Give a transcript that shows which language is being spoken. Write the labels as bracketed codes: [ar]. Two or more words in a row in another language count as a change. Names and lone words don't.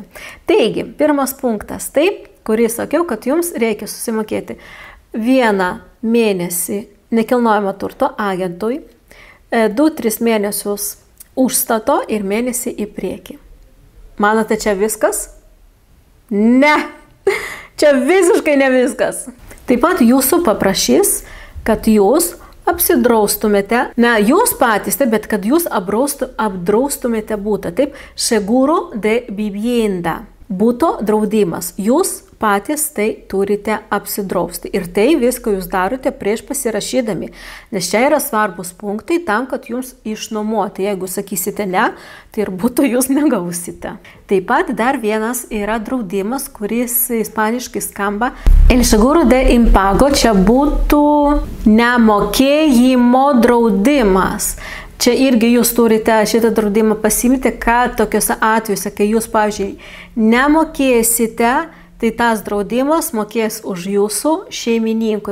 [lt] Taigi, pirmas punktas, taip, kurį sakiau, kad jums reikia susimokėti 1 mėnesį nekilnojamo turto agentui, 2-3 mėnesius užstato ir mėnesį į priekį. Manote, čia viskas? Ne! Čia visiškai ne viskas. Taip pat jūsų paprašys, kad jūs apsidraustumėte, ne jūs patys, taip, bet kad jūs apdraustumėte būtą, taip, [es] seguro de vivienda, [lt] būto draudimas. Jūs patys tai turite apsidrausti. Ir tai viską jūs darote prieš pasirašydami, nes čia yra svarbus punktai tam, kad jums išnuomoti. Jeigu sakysite ne, tai ir būtų jūs negausite. Taip pat dar vienas yra draudimas, kuris ispaniškai skamba [es] el seguro de impago, [lt] čia būtų nemokėjimo draudimas. Čia irgi jūs turite šitą draudimą pasimti, kad tokiuose atvejuose, kai jūs, pavyzdžiui, nemokėsite, tai tas draudimas mokės už jūsų šeimininkui.